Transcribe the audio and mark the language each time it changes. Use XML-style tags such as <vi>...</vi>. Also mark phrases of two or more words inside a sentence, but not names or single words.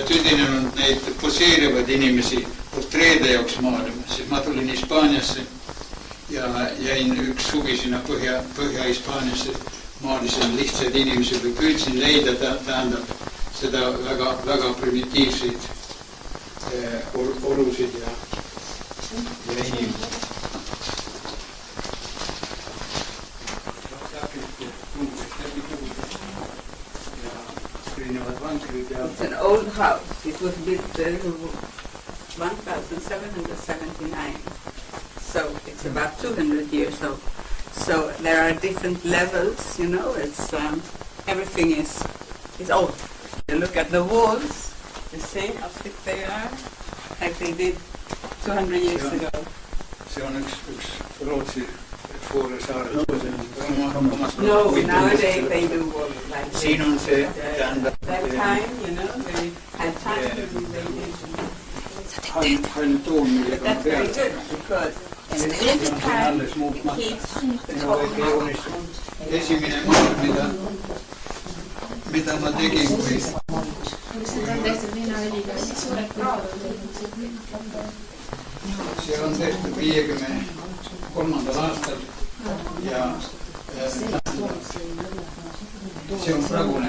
<et>tüdinenud neid poseerivaid inimesi portreede jaoks maalima, siis ma tulin Hispaaniasse ja jäin üks suvi sinna Põhja-Hispaaniasse, maalisin lihtsaid inimesi või püüdsin leida tähendab seda väga primitiivseid olusid ja inimesi.</et> <en>It's an old house. It was built in 1779. So it's about 200 years old. So there are different levels, you know. It's everything is old. You look at the walls, you see how thick they are, like they did 200 years ago.</en> <et>See on üks Rootsi Foore saare.</et> <en>No, nowadays they do walls like this.</en> <et>Siin on see tähendab</et> <en>that time, you know, they had time to do they did.</en> <et>Hall toon, millega</et> <en>That's very good because in this time it keeps the whole</en> <et>esimene maal, mida ma tegin, kui see on tehtud 53. aastal ja see on pragune.</et>